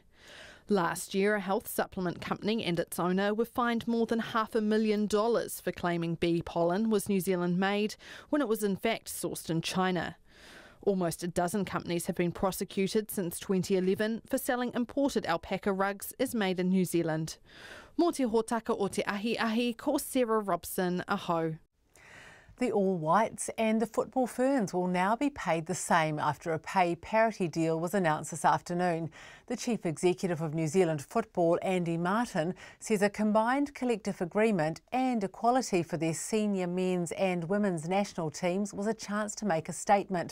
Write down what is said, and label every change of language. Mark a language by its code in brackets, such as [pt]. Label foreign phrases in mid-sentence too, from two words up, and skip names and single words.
[en] Last year, a health supplement company and its owner were fined more than $500,000 for claiming bee pollen was New Zealand made when it was in fact sourced in China. Almost a dozen companies have been prosecuted since 2011 for selling imported alpaca rugs as made in New Zealand. [mi] Mō te hōtaka o te ahi, ko Sarah Robson, aho. [en] The All Whites and the Football Ferns will now be paid the same after a pay parity deal was announced this afternoon. The Chief Executive of New Zealand Football, Andy Martin, says a combined collective agreement and equality for their senior men's and women's national teams was a chance to make a statement.